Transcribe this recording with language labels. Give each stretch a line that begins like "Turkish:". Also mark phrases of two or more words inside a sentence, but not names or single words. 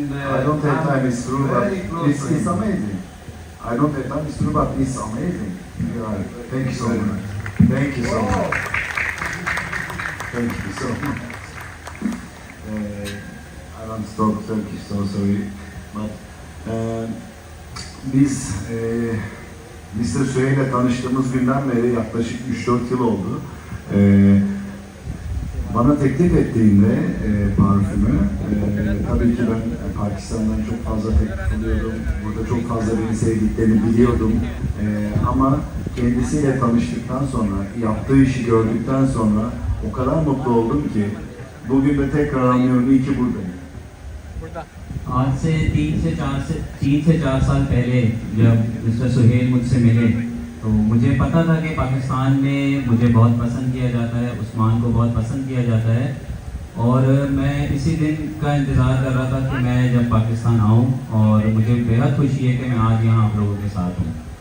English: I don't have time, it's true, but it's friends. amazing. I don't have time, it's true, but it's amazing. Yeah, thank you so much. Thank you so much. Thank you so much. I want to talk Turkish, so sorry.
Turkish: But biz Mr. Sühey ile tanıştığımız günden beri yaklaşık 3-4 yıl oldu. Bana teklif ettiğinde parfümü, tabii ki ben Pakistan'dan çok fazla teklif alıyordum. Burada çok fazla beni sevdiklerini biliyordum. Ama kendisiyle tanıştıktan sonra, yaptığı işi gördükten sonra o kadar mutlu oldum ki bugün de tekrar anlıyorum, iyi ki buradayım.
Urdu: آج سے 3 سے 4 سال پہلے جب مسٹر سہیل مجھ سے ملے، تو مجھے پتا تھا کہ پاکستان میں مجھے بہت پسند کیا جاتا ہے، عثمان کو بہت پسند کیا جاتا ہے، اور میں اسی دن کا انتظار کر رہا تھا کہ میں جب پاکستان آؤں، اور مجھے بے حد خوشی ہے کہ میں آج یہاں آپ لوگوں کے ساتھ ہوں.